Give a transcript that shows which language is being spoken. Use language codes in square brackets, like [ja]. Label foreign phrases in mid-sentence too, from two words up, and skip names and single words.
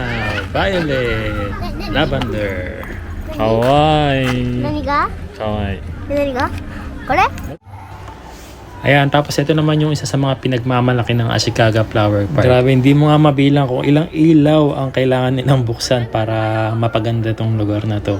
[en] Violet. Lavender. [ja] Kawaii. 何が Kawaii. 何がこれ [tl] Ayan, tapos ito naman yung isa sa mga pinagmamalaki ng Ashikaga Flower Park. Grabe, hindi mo nga mabilang kung ilang ilaw ang kailangan nilang buksan para mapaganda tong lugar na to.